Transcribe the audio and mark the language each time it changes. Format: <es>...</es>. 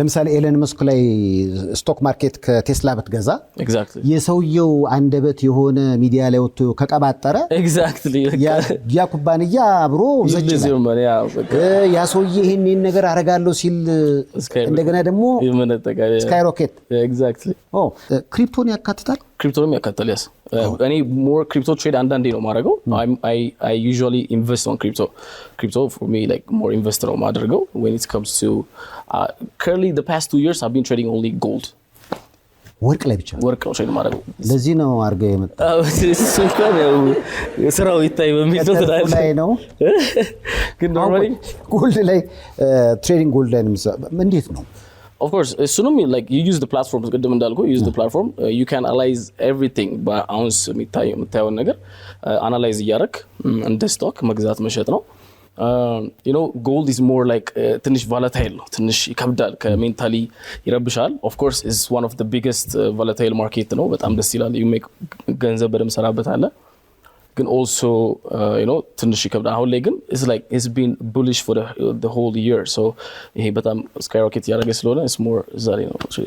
<am>ለምሳሌ ኤለን መስክ ላይ ስቶክ ማርኬት ከቴስላ በትገዛ ኤግዛክትሊ የሰውየው አንደበት የሆነ ሚዲያ ላይ ወጥቶ ከቀባጠረ ኤግዛክትሊ ያ ኩባንያ አብሮ ዘጭ ያ ሰውዬ ይሄን ነገር አረጋለሁ ሲል እንደገና ደግሞ ስካይሮኬት ኤግዛክትሊ ክሪፕቶን ያካትታል። ክሪፕቶንም ያካትታል። ያስ እኔ ሞር ክሪፕቶ ትሬድ አንዳንዴ ነው ማድረገው።</am> <en>I usually invest on crypto for me like more investor</en> <am>ነው ማድረገው</am> <en>when it comes to currently the past 2 years I've been trading only gold</en> <am>ወርቅ ላይ ብቻ ወርቅ ነው ትሬድ ማድረገው። ለዚህ ነው አርገው የመጣው ስንኳን ያው ስራው ይታይ በሚለው ላይ ነው። ግን normally ጎልድ ላይ ትሬዲንግ ጎልድ ላይ እንዴት ነው?</am> <en>Of course assume like you use the platform</en> <am>ቅድም እንዳልኩ</am> <en>use the platform you can analyze everything by ounce</en> <am>የምታየው ነገር</am> <en>analyze</en> <am>እያደረክ እንደ ስቶክ መግዛት መሸጥ ነው።</am> <en>you know gold is more like ትንሽ volatile</en> <am>ነው፣ ትንሽ ይከብዳል፣ ከሜንታሊ ይረብሻል።</am> <en>of course is one of the biggest volatile market</en> <am>ነው። በጣም ደስ ይላል።</am> <en>you make</en> <am>ገንዘብ በደም ሰራበት አለ። ግን</am> <en>also you know</en> <am>ትንሽ ይከብዳል። አሁን ላይ ግን</am> <en>it's like it's been bullish for the whole year so</en> <am>ይሄ በጣም</am> <en>skyrocket</en> <am>ያደረገ ስለሆነ</am> <en>it's more</en> <am>ዛሬ ነው</am>